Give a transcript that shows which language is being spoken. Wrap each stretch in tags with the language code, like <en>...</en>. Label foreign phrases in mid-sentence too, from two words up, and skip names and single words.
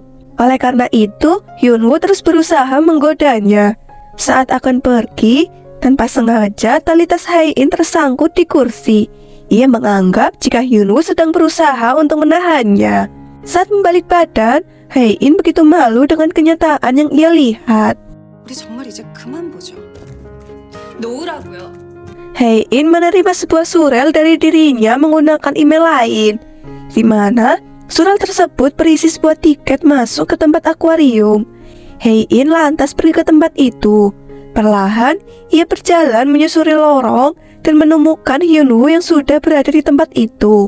<id>Oleh karena itu, Hyunwoo terus berusaha menggodanya. Saat akan pergi, tanpa sengaja tali tas Hae-in tersangkut di kursi. Ia menganggap jika Hyunwoo sedang berusaha untuk menahannya. Saat membalik badan, Hae-in begitu malu dengan kenyataan yang ia lihat.</id> <ko>우리 정말 이제 그만 보죠. 놓으라고요.</ko> <id>Hae-in menerima sebuah surel dari dirinya menggunakan email lain, di mana surel tersebut berisi sebuah tiket masuk ke tempat akuarium. Hae-in lantas pergi ke tempat itu. Perlahan, ia berjalan menyusuri lorong dan menemukan Hyunwoo yang sudah berada di tempat itu.</id>